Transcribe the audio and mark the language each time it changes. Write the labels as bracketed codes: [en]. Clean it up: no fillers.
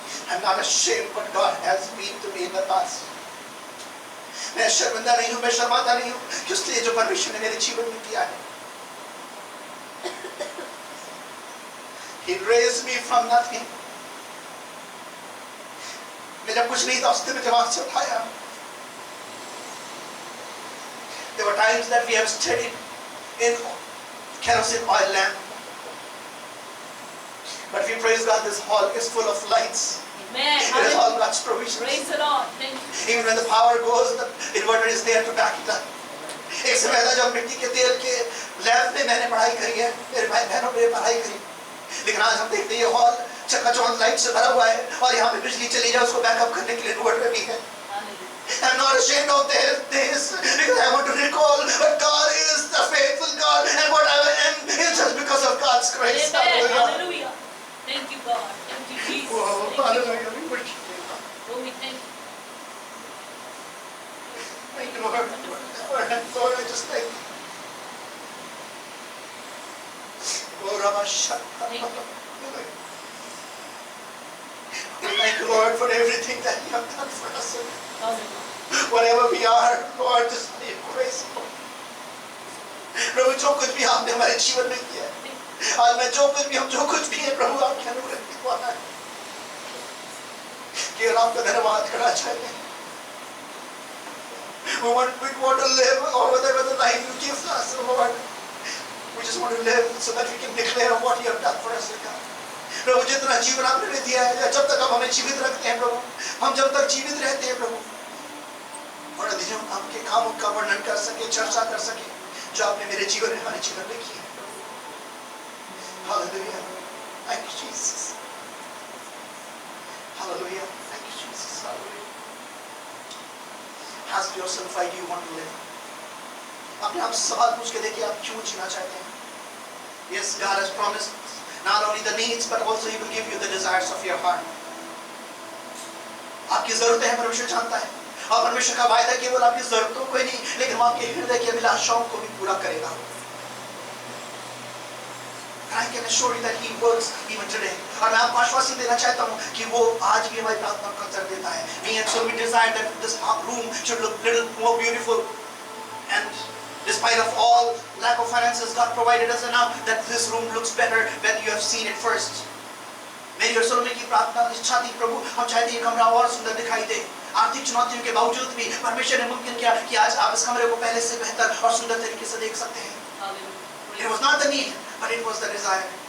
[en] I'm not ashamed what God has been to me in the past. [hi] मैं शर्मिंदा नहीं हूँ, मैं शर्माता नहीं हूँ, इसलिए जो परमेश्वर ने मेरे जीवन में किया है. [en] He raised me from nothing. [hi] मैं जब कुछ नहीं था उसने मुझे वहां से उठाया. [en] There were times that we have studied in kerosene oil lamp. But we praise God, this hall is full of lights. Amen. It is all God's provisions. Praise the Lord. Thank you. Even when the power goes, the inverter is there to back it up. [hi] एक समय था जब मिट्टी के तेल के lab में मैंने पढ़ाई करी है, मेरे भाई बहनों ने पढ़ाई करी, लेकिन आज हम देखते हैं ये हॉल चकाचौंध लाइट से भरा हुआ है और यहाँ पे बिजली चली जाए उसको बैकअप करने के लिए इन्वर्टर भी है. [en] I'm not ashamed of this because I want to recall that God is the faithful God and what I am is just because of God's grace. Amen. Hallelujah. Hallelujah. Thank you, God. Thank you, Jesus. Wow, Thank you. hallelujah. We worship you. Oh, we thank you. Thank you, Lord. Lord, I just thank you. Oh, Ramashah. Thank you. Thank you, Lord, for everything that you have done for us. Hallelujah. Whatever we are, Lord, just be grace. [hi] प्रभु जो कुछ भी आपने हमारे जीवन में किया है, आज मैं जो कुछ भी हम जो कुछ भी है प्रभु आपके अनुग्रह की द्वारा है कि हम आपका धन्यवाद करना चाहते हैं. [en] We want to live or whatever the life you give us, Lord. We just want to live so that we can declare what you have done for us, God. [hi] प्रभु जितना जीवन आपने दिया है, जब तक आप हमें जीवित रखते हैं प्रभु, हम जब तक जीवित रहते हैं प्रभु, और अधिक हम आपके कामों का वर्णन कर सके, चर्चा कर सके, जो आपने मेरे जीवन में हमारे जीवन में किया. [en] Hallelujah. Thank you, Jesus. Hallelujah. Thank you, Jesus. Hallelujah. Ask yourself, why do you want to live? [hi] अपने आप सवाल पूछ के देखिए, आप क्यों जीना चाहते हैं? [en] Yes, God has promised not only the needs, but also He will give you the desires of your heart. [hi] आपकी जरूरतें हैं परमेश्वर जानता है, और परमेश्वर का वायदा केवल आपकी जरूरतों को ही नहीं, लेकिन वो आपके हृदय की अभिलाषाओं को भी पूरा करेगा. [en] I can assure you that He works even today. [hi] और मैं आपको आश्वासन देना चाहता हूँ कि वो आज भी हमारी प्रार्थना का उत्तर देता है. [en] Me and so we desire that this room should look little more beautiful, and despite of all lack of finances, God provided us enough that this room looks better when you have seen it first. [hi] मेरी और सोलोमी की प्रार्थना इच्छा थी प्रभु, हम चाहते ये कमरा और सुंदर दिखाई दे. आर्थिक चुनौतियों के बावजूद भी परमेश्वर ने मुमकिन किया कि आज आप इस कमरे को पहले से बेहतर और सुंदर तरीके से देख सकते हैं. [en] It was not the need, but it was the desire.